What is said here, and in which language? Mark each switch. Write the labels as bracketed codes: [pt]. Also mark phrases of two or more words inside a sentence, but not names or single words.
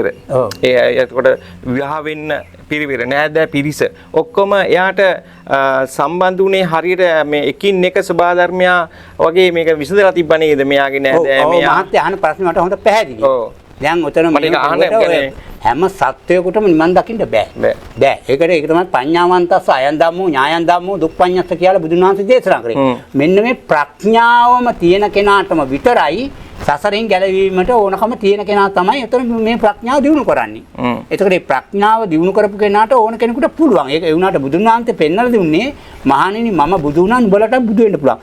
[si] එතකොට විවාහ වෙන්න පිරිවෙර නෑදෑ පිරිස ඔක්කොම එයාට සම්බන්ධ වුණේ හරියට මේ එකින් එක සබා ධර්මයා වගේ මේක විසඳලා තිබ්බ නේද? මෙයාගේ නෑදෑ මෙයා මහත්ය අහන ප්‍රශ්නේ මට හොඳ පැහැදිලි. ඔව්. දැන් උතන හැම සත්වයකටම නිවන් දකින්න බෑ. ඒක තමයි [pi] පඤ්ඤාවන්තස්ස අයන් ධම්මෝ ඥායන් ධම්මෝ දුක්ඛඤ්ඤස්ස [si] කියලා බුදුන් වහන්සේ දේශනා කරේ. මෙන්න මේ ප්‍රඥාවම තියෙන කෙනාටම විතරයි සසරින් ගැලවීමට ඕනකම තියෙන කෙනා තමයි එතන මේ ප්‍රඥාව දිනු කරන්නේ. එතකොට මේ ප්‍රඥාව දිනු කරපු කෙනාට ඕන කෙනෙකුට පුළුවන්. ඒක ඒ වුණාට බුදුන් වහන්සේ පෙන්වලා දුන්නේ මහණෙනි මම බුදු වුණා නුඹලට බුදු වෙන්න පුළුවන්.